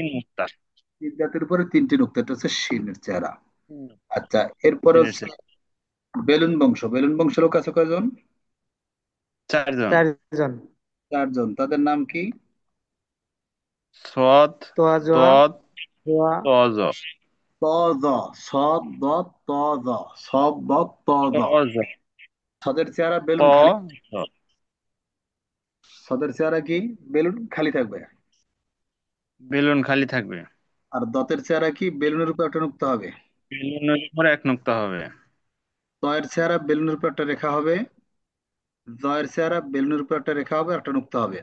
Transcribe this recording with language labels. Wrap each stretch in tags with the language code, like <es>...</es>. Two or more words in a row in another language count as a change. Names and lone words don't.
<bn>তিন মুক্তা। তিন দাঁতের উপরে তিনটি নুক্তা, এটা হচ্ছে শিনের চেহারা। হুম। আচ্ছা, এরপরে চিনের হচ্ছে চেহারা। বেলুন বংশ। বেলুন বংশ লোক আছে কয়জন? চারজন। চারজন। চারজন, তাদের নাম কি? সৎ, তোয়া জোয়া দত, জোয়া। তজ। ত জ। স দ ত জ। সব দ ত জ। তজ, সদের চেহারা ত, বেলুন খালি। জ। সদের চেহারা কি? বেলুন খালি থাকবে। বেলুন খালি থাকবে। আর দতের চেহারা কি? বেলুনের উপর একটা নুক্তা হবে। বেলুনের উপরে এক নুক্তা হবে। তয়ের চেহারা বেলুনের উপর একটা রেখা হবে। জয়ের চেহারা বেলুনের উপর একটা রেখা হবে, একটা নুক্তা হবে।</bn>